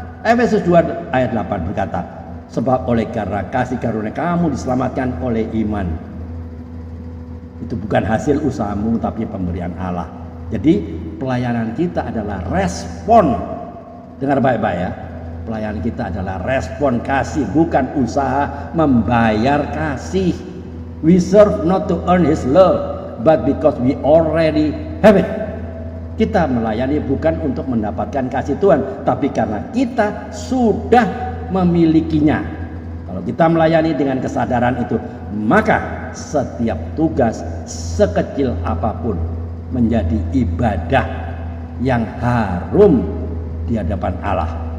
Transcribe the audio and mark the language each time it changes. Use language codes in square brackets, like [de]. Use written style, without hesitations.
[id] Efesus 2 ayat 8 berkata, sebab oleh karena kasih karunia kamu diselamatkan oleh iman. Itu bukan hasil usahamu, tapi pemberian Allah. Jadi pelayanan kita adalah respon. Dengar baik-baik ya. Pelayanan kita adalah respon kasih, bukan usaha membayar kasih. [en] We serve not to earn His love, but because we already have it. [id] Kita melayani bukan untuk mendapatkan kasih Tuhan, tapi karena kita sudah memilikinya. Kalau kita melayani dengan kesadaran itu, maka setiap tugas sekecil apapun menjadi ibadah yang harum di hadapan Allah.